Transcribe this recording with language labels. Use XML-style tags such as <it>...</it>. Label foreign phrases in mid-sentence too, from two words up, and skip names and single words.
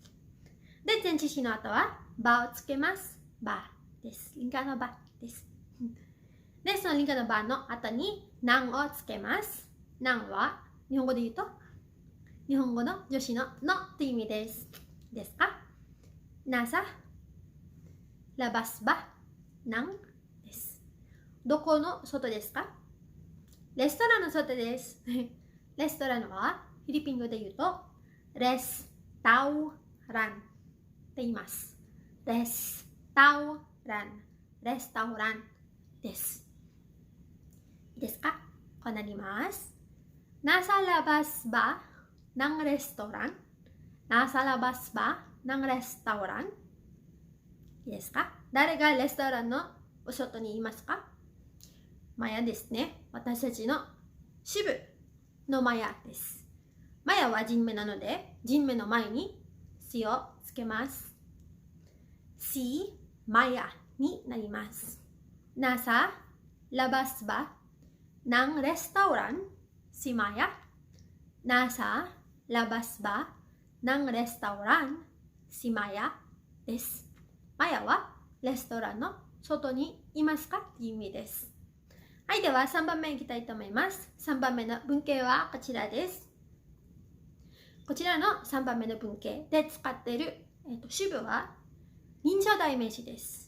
<ja>で、前置詞の後はバをつけます。バです。リンカのバです。で、そのリンカのバの後にナンをつけます。ナンは日本語で言うと日本語の女子のって意味です。ですか？</ja> <tl>nasa labas ba ng</tl> <ja>です。どこの外ですか？レストランの外です。レストランはフィリピン語で言うとレスタウランって言います。レスタウラン、レスタウランです。いいですか？こうなります。</ja> <tl>Nasa labas ba ng restaurant? Nasa labas ba ng restaurant?</tl> <ja>いいですか？誰がレストランのお外にいますか？マヤですね。私たちの支部のマヤです。マヤは人名なので、人名の前にしをつけます。</ja> <tl>si Maya</tl> <ja>になります。</ja> <tl>Nasa labas ba ng restaurant si Maya? Nasa labas ba ng restaurant si Maya?</tl> <ja>です。マヤはレストランの外にいますかという意味です。はい、では3番目いきたいと思います。3番目の文型はこちらです。こちらの3番目の文型で使っている、主語は認証代名詞です。</ja>